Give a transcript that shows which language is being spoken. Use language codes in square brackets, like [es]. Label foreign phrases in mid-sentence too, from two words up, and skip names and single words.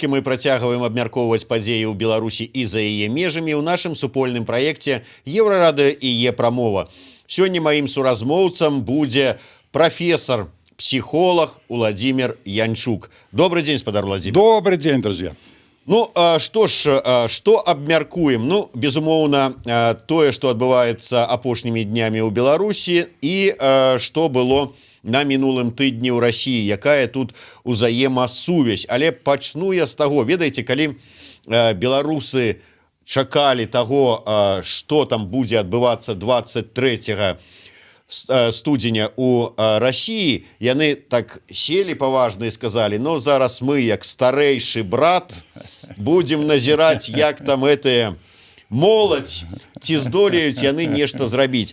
[be] і мы працягваем абмяркоўваць падзеі ў Беларусі і за яе межамі ў нашым супольным праекце Еўрарадыё і Е-прамова. Сёння маім суразмоўцам будзе прафесор, [ru] психолог Владимир Янчук. Добрый день, спадар Владимир. Добрый день, друзья. [be] Ну, што ж, што абмяркуем? Ну, безумоўна, тое, што адбываецца апошнімі днямі ў Беларусі і што было на мінулым тыдні ў Расіі, якая тут узаемасувязь. Але пачну я з таго, ведаеце, калі беларусы чакалі таго, што там будзе адбывацца 23 студзеня у Расіі, яны так селі паважна і сказалі: ну, зараз мы, як старэйшы брат, будзем назіраць, як там гэтыя моладзь, ці здолеюць яны нешта зрабіць.